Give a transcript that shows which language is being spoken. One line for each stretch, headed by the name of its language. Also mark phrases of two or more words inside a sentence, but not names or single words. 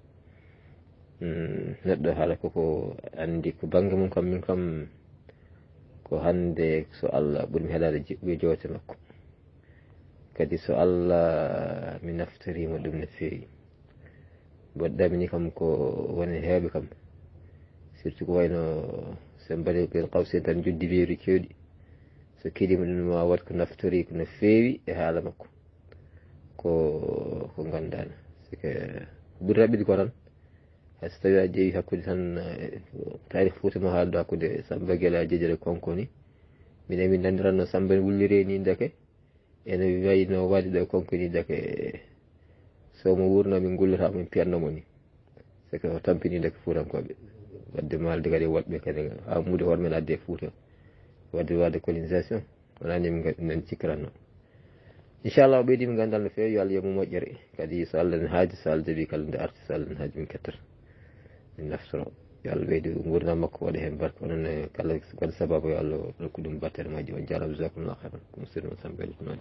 Fula: neɗɗo haala koko andi ko banggue mum kam min kam ko hande so Allah ɓurmi heɗade jiɓɓuye joote makko kadi so Allah mi naftorima ɗum no fewi baɗɗami ni kam ko woni heeɓe kam surtout ko wayno so mbaɗi ɓen qawsen tan juddi weeru kewɗi so kiɗima ɗum ma wat ko naftori ko no fewi e haala makko ko gandano
French: c'est que
Fula: ɓuuri raɓɓiɗi ko tan hayso tawi a ƴeewi hakkude tan taarih Fouta mo haaldo hakkude Samba Guelé a Jejere Konkoni minen min nandiranno Samba ne wullire ni deke ene wayno waɗi ɗo Konkoni deke somo wurno min gullata min piyannomo ni
French: c'est que
Fula: o tampini deke Fuutankoɓe wadde malde kadi woɗɓe kadi hamude hoore men adde Fouta wadde colonisation wonani min cikkiranno inchallah o ɓeydimi gandal no fewi yo Allah yomu moƴƴere kadi so Allah ne haaji so Allah jaaɓi kala nde arti so Allah ne haaji min kettata min naftoro yo Allah ɓeydu gurdam makko waɗa hen barka onon kala waɗa sababu yo Allah rokku ɗum battere majji on jarama
Arabic: جزاكم الله خيرا
Fula: ko musidɗo Samba Guelé Kounadi.